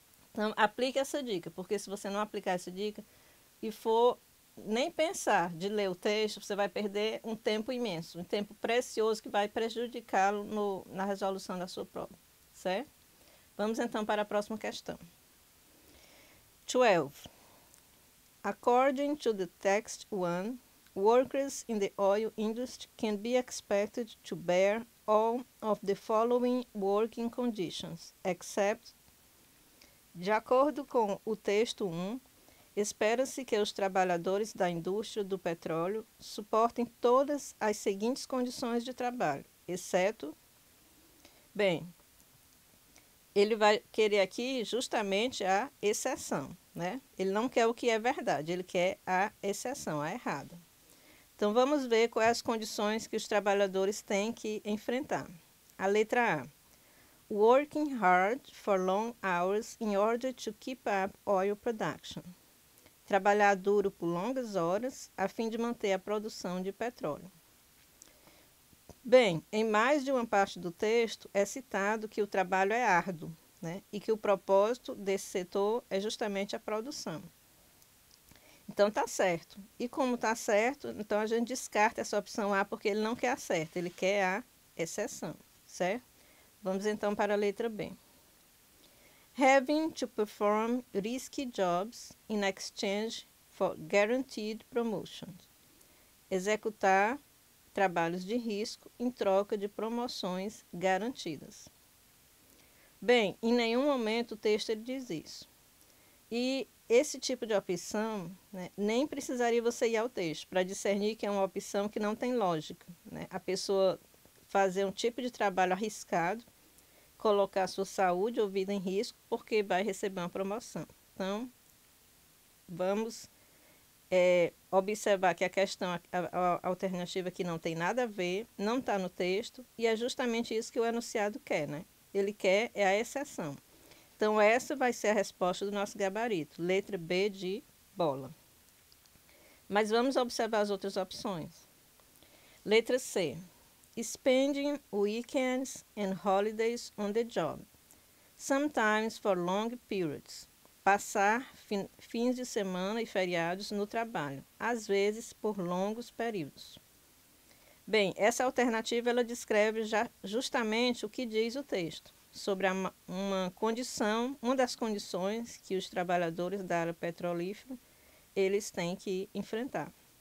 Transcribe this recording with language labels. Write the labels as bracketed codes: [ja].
[pt] Então, aplique essa dica, porque se você não aplicar essa dica e for nem pensar de ler o texto, você vai perder um tempo imenso, um tempo precioso que vai prejudicá-lo na resolução da sua prova, certo? Vamos então para a próxima questão. 12. [en] According to the text 1, workers in the oil industry can be expected to bear all of the following working conditions, except. [pt] De acordo com o texto 1, espera-se que os trabalhadores da indústria do petróleo suportem todas as seguintes condições de trabalho, exceto. Bem, ele vai querer aqui justamente a exceção, né? Ele não quer o que é verdade, ele quer a exceção, a errada. Então, vamos ver quais as condições que os trabalhadores têm que enfrentar. A letra A. [en] Working hard for long hours in order to keep up oil production. [pt] Trabalhar duro por longas horas a fim de manter a produção de petróleo. Bem, em mais de uma parte do texto é citado que o trabalho é árduo, né? E que o propósito desse setor é justamente a produção. Então, está certo. E como está certo, então a gente descarta essa opção A porque ele não quer a certa, ele quer a exceção, certo? Vamos então para a letra B. [en] Having to perform risky jobs in exchange for guaranteed promotions. [pt] Executar trabalhos de risco em troca de promoções garantidas. Bem, em nenhum momento o texto ele diz isso. E esse tipo de opção, né, nem precisaria você ir ao texto para discernir que é uma opção que não tem lógica, né? A pessoa fazer um tipo de trabalho arriscado, colocar sua saúde ou vida em risco porque vai receber uma promoção. Então, vamos observar que a questão, a alternativa aqui não tem nada a ver, não está no texto, e é justamente isso que o enunciado quer, né? Ele quer a exceção. Então, essa vai ser a resposta do nosso gabarito, letra B de bola. Mas vamos observar as outras opções. Letra C. [en] Spending weekends and holidays on the job, sometimes for long periods. [pt] Passar fins de semana e feriados no trabalho, às vezes por longos períodos. Bem, essa alternativa ela descreve justamente o que diz o texto sobre uma das condições que os trabalhadores da área petrolífera eles têm que enfrentar.